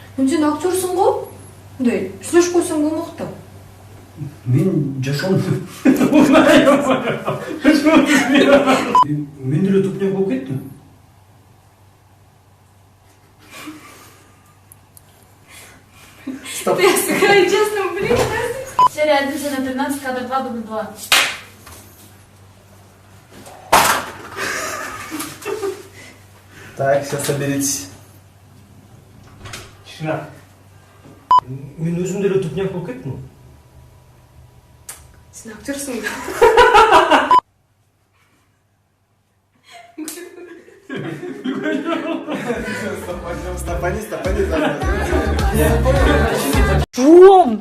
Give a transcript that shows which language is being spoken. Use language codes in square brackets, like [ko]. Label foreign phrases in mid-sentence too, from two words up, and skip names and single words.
[ky] Сен актёрсың го? Мындай сүйлөшүп койсоң болмокта. Мен жашоом. Мен деле тупняк болуп кеттим. [ru] Стоп. Я сыграю честно, блин. Серия 1 на 13, кадр 2, дубль 2. Так, сейчас соберитесь. Тишина. [ky] Мен өзүм деле тупняк болуп кеттим. Сен актёрсың. [ru] Стопани. [ky] Жуом.